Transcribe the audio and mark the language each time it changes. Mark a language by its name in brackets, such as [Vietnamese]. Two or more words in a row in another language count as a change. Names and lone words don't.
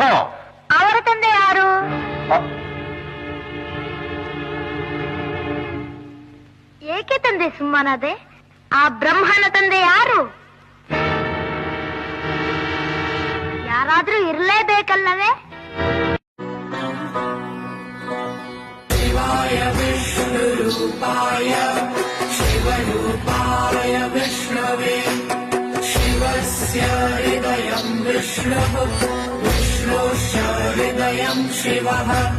[Kannada] ಅವರ ತಂದೆ ಯಾರು? ಏಕೆ ತಂದೆ ಸುಮ್ಮನಾದೆ? ಆ ಬ್ರಹ್ಮನ ತಂದೆ ಯಾರು? ಯಾರಾದ್ರೂ ಇರಲೇಬೇಕಲ್ಲವೇ? [Sanskrit] ಶಿವಾಯ ವಿಷ್ಣು ರೂಪಾಯ ಶಿವರೂಪಾಯ ವಿಷ್ಣವೇ ಶಿವಸ್ಯ ಹೃದಯಂ ವಿಷ್ಣುಃ ವಿಷ್ಣೋಶ್ಚ ಹೃದಯಂ ಶಿವಃ.